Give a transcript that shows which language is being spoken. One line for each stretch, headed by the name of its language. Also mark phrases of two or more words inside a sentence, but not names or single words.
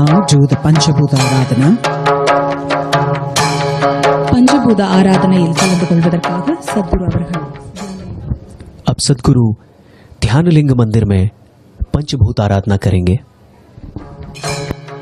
English: do the Panchabhuta Aradhana.
Tamil: பஞ்சபூத ஆராதனையில் கலந்து கொள்வதற்காக சத்குரு அவர்கள்
Hindi: अब सदगुरु ध्यान लिंग मंदिर में पंचभूत आराधना करेंगे।